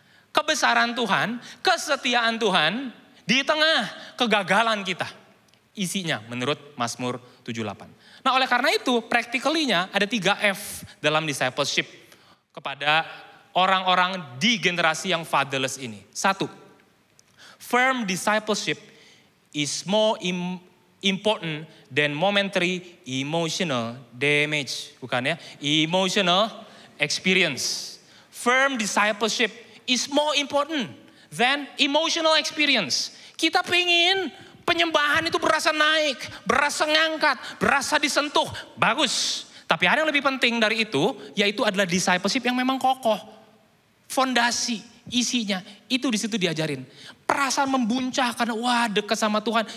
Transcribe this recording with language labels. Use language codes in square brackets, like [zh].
[id] Kebesaran Tuhan, kesetiaan Tuhan di tengah kegagalan kita. Isinya menurut Mazmur 78. Nah, oleh karena itu practically-nya ada 3 F dalam discipleship kepada orang-orang di generasi yang fatherless ini. [en] 1, firm discipleship is more important than momentary emotional damage. [id] Bukan ya, [en] emotional experience. Firm discipleship is more important than emotional experience. [id] Kita pengen penyembahan itu berasa naik, berasa ngangkat, berasa disentuh. Bagus. Tapi ada yang lebih penting dari itu, yaitu adalah discipleship yang memang kokoh. Fondasi isinya itu di situ diajarin. Perasaan membuncah karena wah dekat sama Tuhan.